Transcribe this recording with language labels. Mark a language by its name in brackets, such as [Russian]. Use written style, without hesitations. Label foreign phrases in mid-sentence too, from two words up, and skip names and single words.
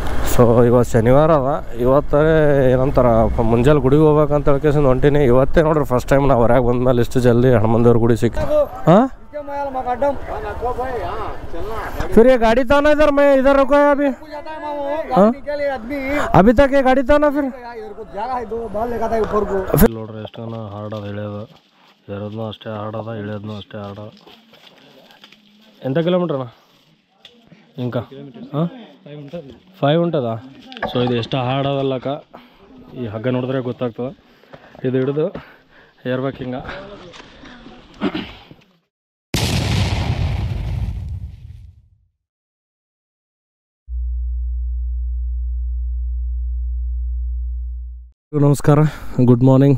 [Kannada] ಸೊ ಇವತ್ತು ಶನಿವಾರ ಅದ. ಇವತ್ತೇ ಏನಂತಾರ ಮುಂಜಾನೆ ಗುಡಿಗೆ ಹೋಗ್ಬೇಕಂತ ಹೇಳ್ಕೇಸಿಂದ ಹೊಂಟೀನಿ. ಇವತ್ತೇ ನೋಡ್ರಿ [English] first time [Kannada] ನಾವು ಹೊರಗೆ ಬಂದ್ಮೇಲೆ ಇಷ್ಟು ಜಲ್ದಿ ಹನುಮಂದೇವ್ರ ಗುಡಿ ಸಿಕ್ಕಿ. [Hindi] ಹಾಂ फिर ये गाड़ी था ना इधर, मैं इधर रुका है अभी. अभी तक ये गाड़ी था ना फिर [Kannada] ನೋಡ್ರಿ ಎಷ್ಟು ಹಾರ್ಡ್ ಅದ ಇಳಿಯೋದು. ಏರೋದ್ನು ಅಷ್ಟೇ ಹಾರ್ಡ್ ಅದ, ಇಳಿಯೋದ್ನು ಅಷ್ಟೇ ಹಾರ್ಡ್ ಅದ. ಎಂಥ ಕಿಲೋಮೀಟ್ರನ [Telugu] ఇంకా 5 ఉంటుందా? [Kannada] ಸೊ ಇದು ಎಷ್ಟು ಹಾರ್ಡ್ ಅದಲ್ಲಕ್ಕ, ಈ ಹಗ್ಗ ನೋಡಿದ್ರೆ ಗೊತ್ತಾಗ್ತದೆ. ಇದು ಹಿಡಿದು ಏರ್ಬೇಕು ಹಿಂಗೆ. ನಮಸ್ಕಾರ, [English] good morning.